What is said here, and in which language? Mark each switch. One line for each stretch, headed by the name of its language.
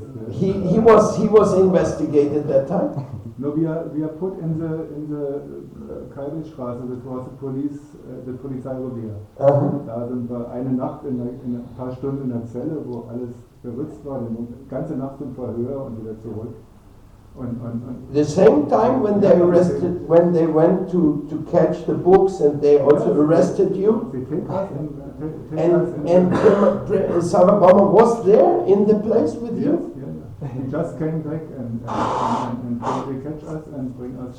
English: He was investigated that time. No, we are put in the Kaiserstraße. That was the Polizeirevier.
German: Da sind wir eine Nacht in ein paar Stunden in der Zelle, wo alles geritzt war, die ganze Nacht zum Verhör und wieder zurück.
English: The same time when they went to catch the books and they also arrested you, and Sarvabhauma was there in the place with you? Yes. He just came back and they catch us and bring us.